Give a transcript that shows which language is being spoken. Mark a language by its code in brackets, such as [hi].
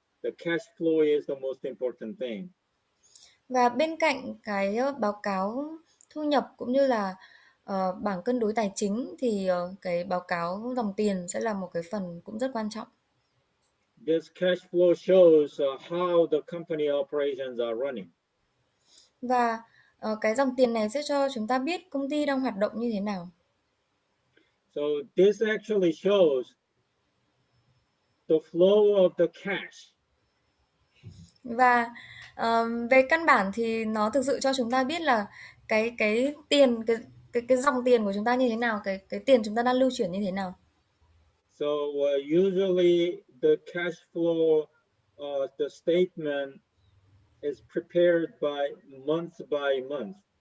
[en] the cash flow is the most important thing. [vi] Và bên cạnh cái báo cáo thu nhập cũng như là bảng cân đối tài chính thì cái báo cáo dòng tiền sẽ là một cái phần cũng rất quan trọng. [en] This cash flow shows how the company operations are running. [vi] Và cái dòng tiền này sẽ cho chúng ta biết công ty đang hoạt động như thế nào. [en] So this actually shows the flow of the cash. [vi] Và về căn bản thì nó thực sự cho chúng ta biết là cái tiền cái dòng tiền của chúng ta như thế nào, cái tiền chúng ta đang lưu chuyển như thế nào. [en] So usually the cash flow, the statement is prepared by month.